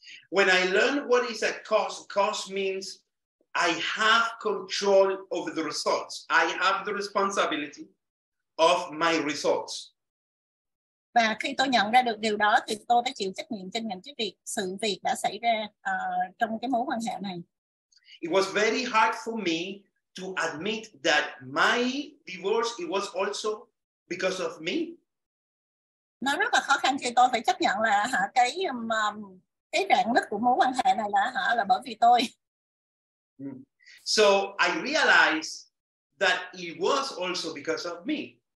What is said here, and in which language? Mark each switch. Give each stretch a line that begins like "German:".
English: When I learned what is a cause means I have control over the results. I have the responsibility of my results.
Vietnamese: Và khi tôi nhận ra được điều đó thì tôi phải chịu trách nhiệm trên những cái sự việc đã xảy ra trong cái mối quan hệ này.
English: It was very hard for me to admit that my divorce it was also because of me.
Vietnamese: Nó rất là khó khăn khi tôi phải chấp nhận là cái rạn nứt của mối quan hệ này là bởi vì tôi.
English: So I realized that it was also because of me.